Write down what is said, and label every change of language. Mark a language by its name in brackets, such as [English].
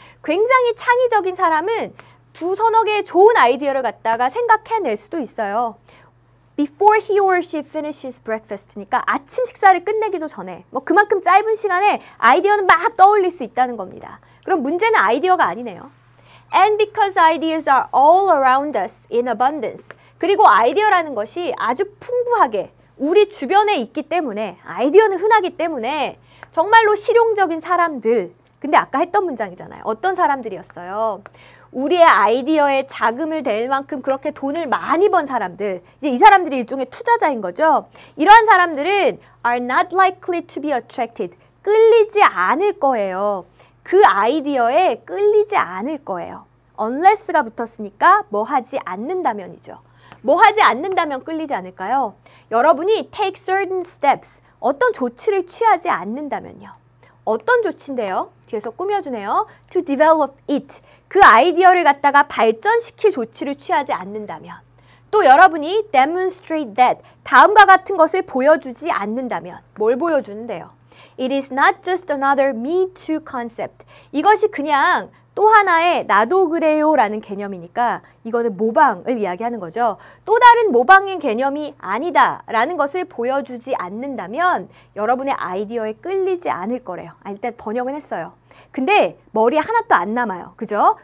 [Korean] 굉장히 창의적인 사람은 두서너 개의 좋은 아이디어를 갖다가 생각해낼 수도 있어요. [English] Before he or she finishes breakfast [Korean] 니까 아침 식사를 끝내기도 전에 뭐 그만큼 짧은 시간에 아이디어는 막 떠올릴 수 있다는 겁니다. 그럼 문제는 아이디어가 아니네요. [English] And because ideas are all around us in abundance. [Korean] 그리고 아이디어라는 것이 아주 풍부하게 우리 주변에 있기 때문에, 아이디어는 흔하기 때문에 정말로 실용적인 사람들, 근데 아까 했던 문장이잖아요. 어떤 사람들이었어요? 우리의 아이디어에 자금을 댈 만큼 그렇게 돈을 많이 번 사람들, 이제 이 사람들이 일종의 투자자인 거죠. 이러한 사람들은 [English] are not likely to be attracted, [Korean] 끌리지 않을 거예요. 그 아이디어에 끌리지 않을 거예요. unless가 붙었으니까 뭐 하지 않는다면이죠. 뭐 하지 않는다면 끌리지 않을까요? 여러분이 [English] take certain steps, [Korean] 어떤 조치를 취하지 않는다면요. 어떤 조치인데요? 뒤에서 꾸며주네요. [English] to develop it, [Korean] 그 아이디어를 갖다가 발전시킬 조치를 취하지 않는다면. 또 여러분이 [English] demonstrate that, [Korean] 다음과 같은 것을 보여주지 않는다면. 뭘 보여주는데요? [English] It is not just another me too concept. [Korean] 이것이 그냥 또 하나의 나도 그래요 라는 개념이니까 이거는 모방을 이야기하는 거죠. 또 다른 모방의 개념이 아니다 라는 것을 보여주지 않는다면 여러분의 아이디어에 끌리지 않을 거래요. 일단 번역은 했어요. 근데 머리에 하나도 안 남아요. 그죠?